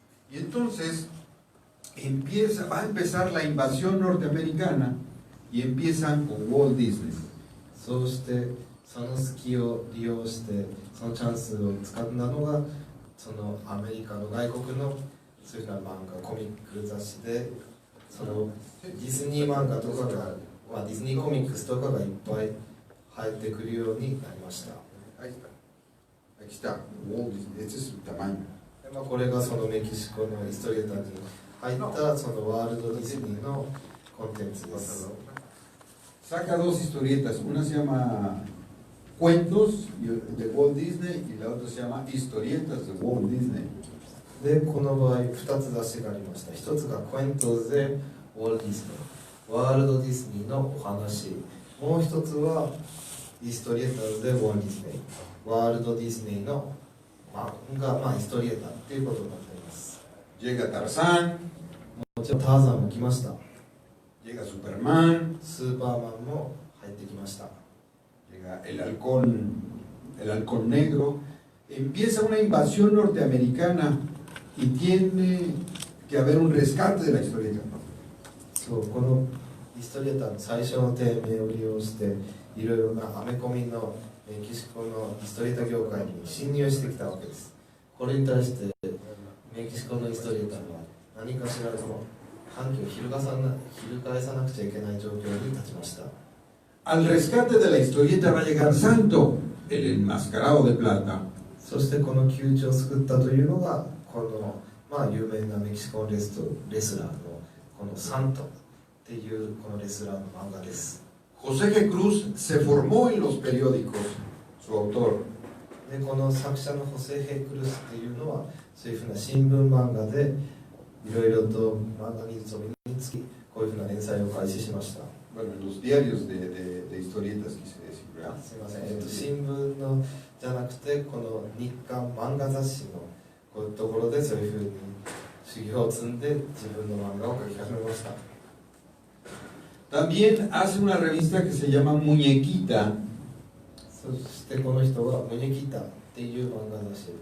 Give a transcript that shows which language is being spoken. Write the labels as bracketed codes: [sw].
[es] Y entonces va a empezar la invasión norteamericana y empiezan con Walt Disney. [ja] そうしてその隙を利用してそのチャンスを使ったのがそのアメリカの外国のそういうような漫画コミック雑誌で、そのディズニー漫画とかが、ディズニーコミックスとかがいっぱい入ってくるようになりました。 [es] Aquí está, Walt Disney, este es su tamaño. [ja] これがそのメキシコのイストリエタに入ったそのワールドディズニーのコンテンツです。 [es] Saca 2 historietas, una se llama Cuentos de Walt Disney y la otra se llama Historietas de Walt Disney. [ja] で、この場合2つ雑誌がありました。1つがクエントズでウォルト・ディズニー、ワールド・ディズニーのお話、もう1つはヒストリエターズでウォルト・ディズニー、ワールド・ディズニーの漫画、ヒストリエターっていうことになっています。 [es] Llega Tarzán, [ja] もちろんターザンも来ました。 [es] llega Superman, [ja] スーパーマンも入ってきました。 [es] llega el halcón negro. Empieza una invasión norteamericana y tiene que haber un rescate de la historieta. [ja] そう、このヒストリエターの最初の低迷を利用していろいろなアメコミのメキシコのヒストリエタ業界に侵入してきたわけです。これに対してメキシコのヒストリエターは何かしらの反旗を翻さなくちゃいけない状況に立ちました。 [es] Al rescate de la historieta va a llegar Santo, el enmascarado de plata. [ja] そしてこの窮地を救ったというのがこの、有名なメキシコのレスラーのこのサントっていうこのレスラーの漫画です。 [es] José G. Cruz se formó en los periódicos, su autor. [ja] でこの作者のホセ・ヘクルスっていうのはそういうふうな新聞漫画でいろいろと漫画技術を身につきこういうふうな連載を開始しました。 [es] Bueno, en los diarios de historietas quise decir. [ja] すみません、新聞のじゃなくてこの日刊漫画雑誌のこういうところでそういうふうに修行を積んで自分の漫画を描き始めました。 [es] También hace una revista que se llama Muñequita [ja] そしてこの人はムニキタっていう漫画雑誌